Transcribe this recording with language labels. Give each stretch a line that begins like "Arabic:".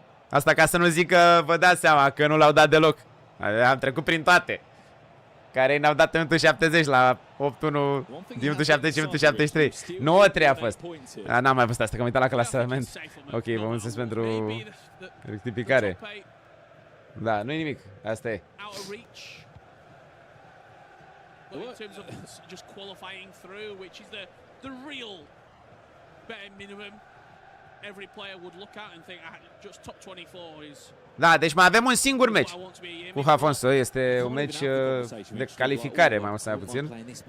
Romanian: Asta ca să nu zic că vă dați seama că nu l-au dat deloc. Am trecut prin toate. Care ne-au dat în minutul 70 la 8-1, din minutul 70 și minutul 73. 9-3 a fost. N-am mai văzut asta, că am uitat la clasament. Ok, vă mulțumesc pentru rectificare. Da, nu-i nimic, asta e.
English: But in terms of just qualifying through, which is the real bare minimum every player would look at and think just top 24 is.
Romanian: Da, deci mai avem un singur meci cu Jafonso, este un meci de calificare, mai mult sau mai puțin.